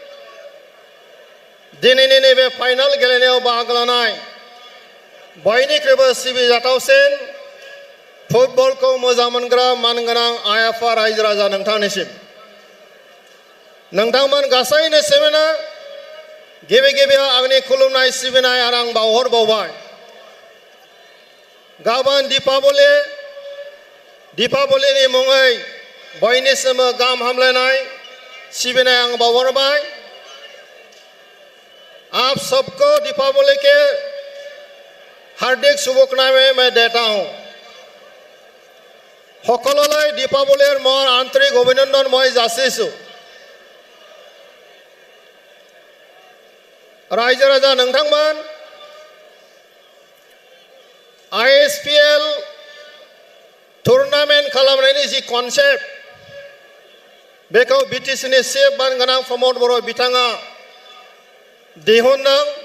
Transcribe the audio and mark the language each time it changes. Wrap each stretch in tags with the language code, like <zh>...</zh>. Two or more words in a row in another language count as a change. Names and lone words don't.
<brx>दिनैनि नैबे फाइनाल गेलेनायाव बाहागो लानाय बयनिख्रुइबो सिबिजाथावसिन फुटबलखौ मोजां मोनग्रा मानगोनां आइ आफा रायजो राजा नोंथांनिसिम नोंथांमोन गासैनिसिमनो गिबि गिबियाव आंनि खुलुमनाय सिबिनाय आरो आं बावहरबावबाय गाबोन दीपावलीनि मुङै बयनिसिमबो गाहाम हामलायनाय सिबिनाय आं बावहरबाय</brx> <hi>आप सबको दीपावली के हार्दिक शुभकामनाएं मैं देता हूं</hi> <as>সকললৈ দীপাৱলীৰ মোৰ আন্তৰিক অভিনন্দন মই যাচিছো</as> <brx>रायजो राजा नोंथांमोन ISPL टुर्नामेन्ट खालामनायनि जि कनसेप्ट बेखौ BTC नि चिफ मानगोनां प्रमद बर' बिथाङा दिहुनदों</brx>